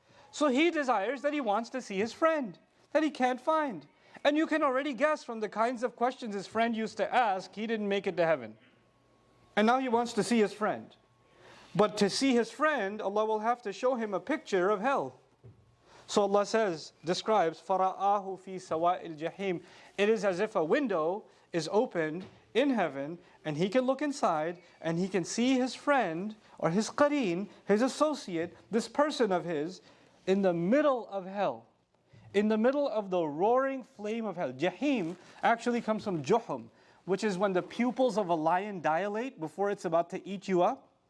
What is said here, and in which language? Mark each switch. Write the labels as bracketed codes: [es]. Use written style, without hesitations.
[en] So he desires that he wants to see his friend, that he can't find. And you can already guess from the kinds of questions his friend used to ask, he didn't make it to heaven. And now he wants to see his friend. But to see his friend, Allah will have to show him a picture of hell. So Allah describes, [ar] فَرَآهُ فِي سَوَاءِ الْجَحِيمِ. [en] It is as if a window is opened in heaven, and he can look inside, and he can see his friend, or his qareen, his associate, this person of his, in the middle of hell. in the middle of the roaring flame of hell. Jahim actually comes from juhum, which is when the pupils of a lion dilate before it's about to eat you up.